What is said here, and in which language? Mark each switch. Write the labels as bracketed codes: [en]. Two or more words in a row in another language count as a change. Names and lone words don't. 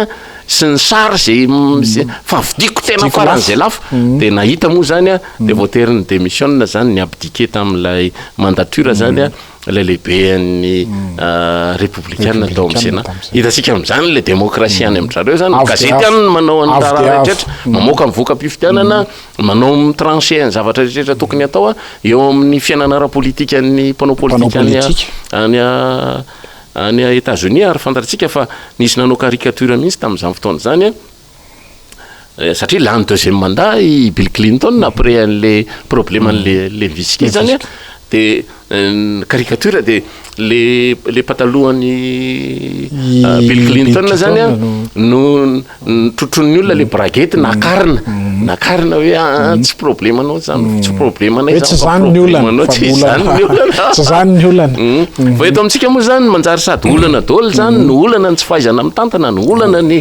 [mg] sy ny sary zay fa vidiko tena faran'izay lafo de nahita moa zany de voatery ny démission zany ny abdiqué tamin'ilay mandature zany lay lehibe ny républicaine tao amin'ny Sénat hitasika amin'izany le démocratie any amin'zareo zany gazety any manao antara rehetrrehetra mamoaka mivoaka am-pifidianana manao mitranché ny zavatra rehetrrehetra tokony atao eo amin'ny fiainana ara-politika ny mpanao politika any États-Unis ary fantaritsika fa nisy nanao caricature mihitsy tamin'izany fotoana zany satria lany [fr] deuxième mandat [mg] i Bill Clinton après an'le problème an'le Lewinsky zany de caricature de le patalohan'ny Bill Clinton zany no trotrony olona le braguette nakarina hoe tsy problème anao zany tsy problème anay tsy zany ny olana tsy zany ny olana fa eto amintsika moa zany manjary sady olana daholo zany ny olana ny tsy fahaizana mitantana ny olana ny